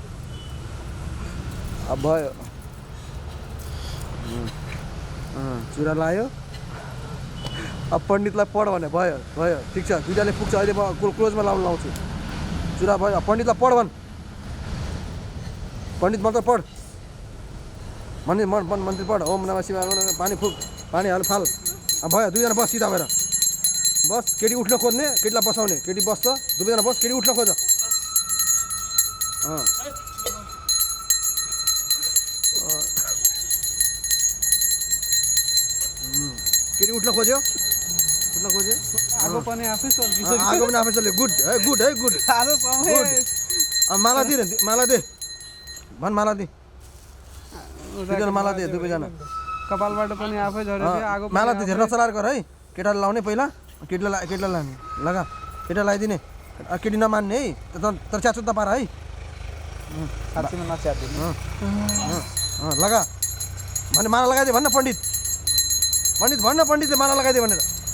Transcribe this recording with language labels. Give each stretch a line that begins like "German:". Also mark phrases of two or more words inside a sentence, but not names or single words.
Nepali: अब भयो चुरा लायो अब पण्डितलाई पढ भने भयो ठिक छ दुईटाले पुग्छ अहिले म क्लोजमा लाउँछु चुरा भयो पण्डितलाई पढ भन् पण्डित मन्त्र पढ मन्त्री पढ
Sanskrit: ओम नमः शिवाय
Nepali: पानी फुक पानी हाल फाल भयो दुईजना बस सिधा भएर बस केटी उठ्न खोज्ने केटीलाई बसाउने केटी बस्छ दुवैजना बस केटी उठ्न खोज केटी उठ्न खोज्यो आगो पनि आफै चल्यो गुड माला दे भन् माला दे माला दे दुवैजना कपालबाट पनि आफै झऱ्यो आगो माला दे धेरै नचलाएर गर है केटाले लाउने पहिला केटीलाई लाने लगा केटा लगाइदिने केटी नमान्ने है तर च्याचो नपार है लगा भने माला लगाइदिए भन्न पण्डितले माला लगाइदिए भनेर